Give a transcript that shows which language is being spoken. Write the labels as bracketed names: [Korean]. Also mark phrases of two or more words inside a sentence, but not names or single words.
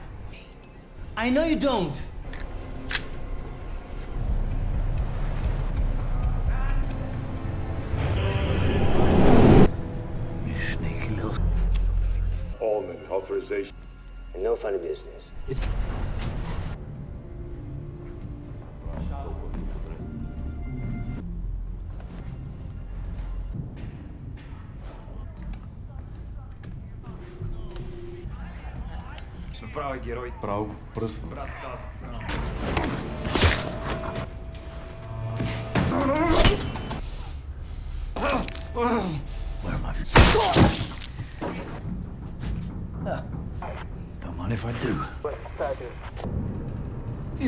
[English] I know you don't. You sneaky little... Allman, authorization. And no funny business. [Croatian] Sam pravi heroj. Prav, brz. Brat Statham. [English] Where am I? Don't mind if I do. What's the status? He's